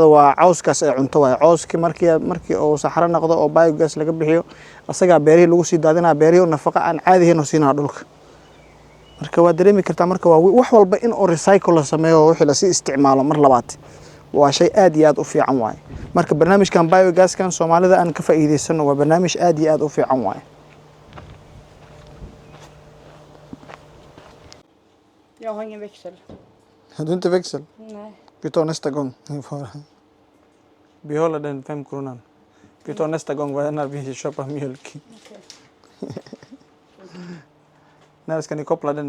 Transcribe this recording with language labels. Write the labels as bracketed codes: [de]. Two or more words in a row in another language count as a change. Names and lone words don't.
[so] waa cawskaas ay cunto waa cawski markii oo saxaro noqdo oo biogas laga bixiyo asaga beerihi lagu sii daadinaa beerihi nafaqo aan caadi ah inuu siinaa dhulka marka waa dareemi kartaa marka waa wax walba in oo recycle la sameeyo wixii la sii isticmaalo mar labaad waa shay aad iyo aad u fiican waay marka barnaamijkan biogaskan Soomaalida aan ka faa'iideysano waa barnaamij aad iyo aad u fiican waay [sv] Jag har ingen växel. Har du inte växel? Nej. Vi tar nästa gång. Vi håller den 5 kronan. Vi tar nästa gång när vi köper mjölk. Okay. När ska ni koppla denna?